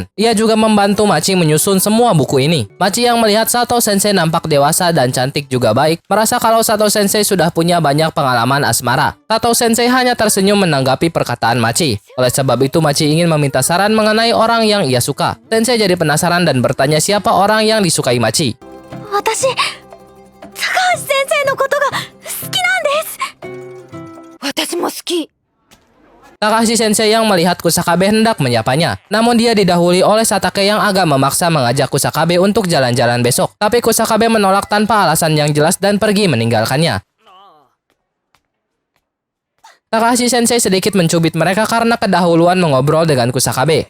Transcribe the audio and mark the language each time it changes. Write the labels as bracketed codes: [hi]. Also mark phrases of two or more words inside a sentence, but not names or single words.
[id] Ia juga membantu Machi menyusun semua buku ini. Machi yang melihat Sato Sensei nampak dewasa dan cantik juga baik, merasa kalau Sato Sensei sudah punya banyak pengalaman asmara. Sato Sensei hanya tersenyum menanggapi perkataan Machi. Oleh sebab itu Machi ingin meminta saran mengenai orang yang ia suka. Sensei jadi penasaran dan bertanya siapa orang yang disukai Machi. [ja] 高橋先生のことが好きなんです。私も好き。 [id] Takahashi Sensei yang melihat Kusakabe hendak menyapanya. Namun dia didahului oleh Satake yang agak memaksa mengajak Kusakabe untuk jalan-jalan besok. Tapi Kusakabe menolak tanpa alasan yang jelas dan pergi meninggalkannya. Takahashi Sensei sedikit mencubit mereka karena kedahuluan mengobrol dengan Kusakabe.